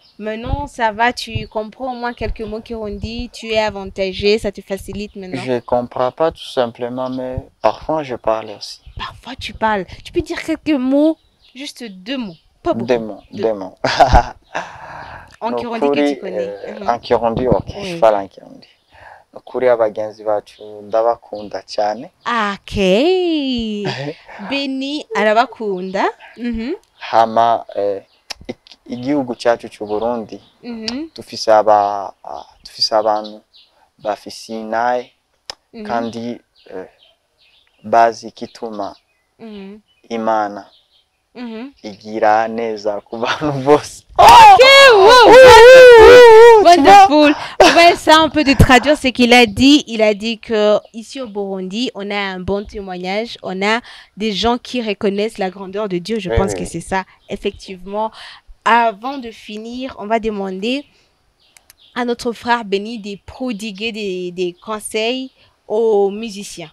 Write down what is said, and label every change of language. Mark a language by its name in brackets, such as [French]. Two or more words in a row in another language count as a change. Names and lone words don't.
[French] Maintenant, ça va, tu comprends au moins quelques mots Kirundi, tu es avantagé, ça te facilite maintenant. Je ne comprends pas tout simplement, mais parfois je parle aussi. Parfois tu parles. Tu peux dire quelques mots, juste 2 mots, pas beaucoup. 2 mots. En Kirundi que tu connais. En Kirundi, ok, je parle en Kirundi. [Rundi] Nukuri abagenzi bacu ndabakunda cyane. Okay. Béni arabakunda. hama igihugu cyacu cy'u Burundi dufise abantu bafise inaye kandi bazi kituma Imana igira neza ku bantu bose. Wonderful. [French] On va essayer un peu de traduire ce qu'il a dit. Il a dit que ici au Burundi, on a un bon témoignage. On a des gens qui reconnaissent la grandeur de Dieu. Je pense que c'est ça, effectivement. Avant de finir, on va demander à notre frère Béni de prodiguer des conseils aux musiciens.